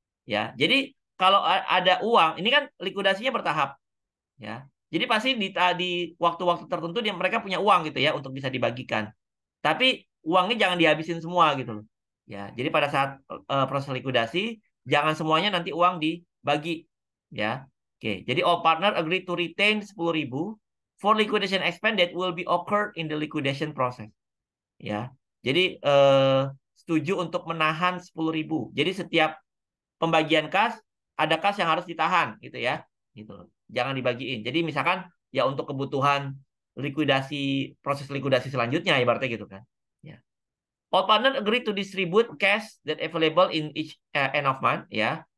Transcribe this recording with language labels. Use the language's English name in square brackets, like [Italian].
[Indonesian] Ya, jadi kalau ada uang, ini kan likuidasinya bertahap. Ya, jadi pasti di waktu-waktu tertentu dia mereka punya uang gitu ya untuk bisa dibagikan. Tapi uangnya jangan dihabisin semua gitu loh. Ya, jadi pada saat proses likuidasi jangan semuanya nanti uang dibagi ya. Oke, jadi [English] all partner agree to retain 10.000 for liquidation expense that will be occurred in the liquidation process. [Indonesian] Ya. Jadi setuju untuk menahan 10.000. Jadi setiap pembagian kas ada kas yang harus ditahan gitu ya. Gitu. Jangan dibagiin. Jadi misalkan ya untuk kebutuhan likuidasi proses likuidasi selanjutnya ibaratnya gitu kan. Ya. [English] All partner agree to distribute cash that available in each end of month ya.